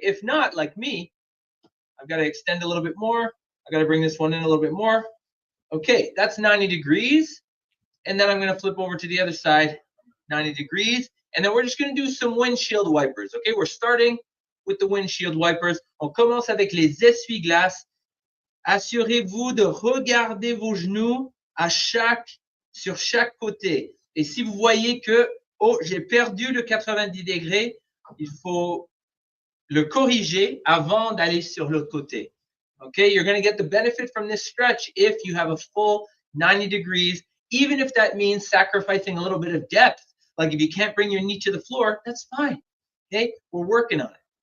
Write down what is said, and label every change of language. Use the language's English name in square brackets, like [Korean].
[English] If not, like me, I've got to extend a little bit more. I've got to bring this one in a little bit more. Okay, that's 90 degrees. And then I'm going to flip over to the other side, 90 degrees. And then we're just going to do some windshield wipers. Okay, we're starting with the windshield wipers. [French] On commence avec les essuie-glaces. Assurez-vous de regarder vos genoux sur chaque côté. Et si vous voyez que, oh, j'ai perdu le 90 degrés, il faut le corriger avant d'aller sur l'autre côté. [English] Okay, you're going to get the benefit from this stretch if you have a full 90 degrees, even if that means sacrificing a little bit of depth. Like if you can't bring your knee to the floor, that's fine. Okay, we're working on it.